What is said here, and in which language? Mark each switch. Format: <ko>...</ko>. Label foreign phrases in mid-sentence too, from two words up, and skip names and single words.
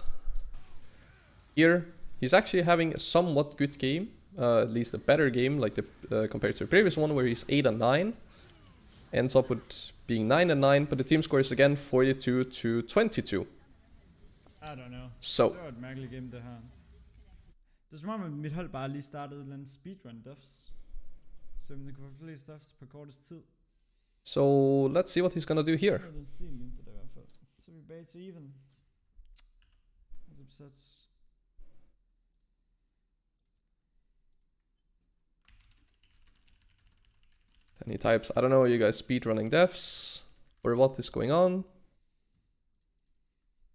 <en>Here, he's actually having a somewhat good game, at least a better game, like compared to the previous one, where he's 8-9. Ends up with being 9-9, but the team score is again 42-22. I don't know. So.</en> <da>Det var et mærkeligt game, det her. Det er som om, at mit hold bare lige startede et eller andet speedrun duffs. Så det kunne få flere stuffs på kortest tid.</da> <en>So, let's see what he's gonna do here.</en> <da>Den stil lignede det i hvert fald. Så er vi bag til even.</da> <en>And he types, I don't know, you guys speedrunning devs, or what is going on?</en>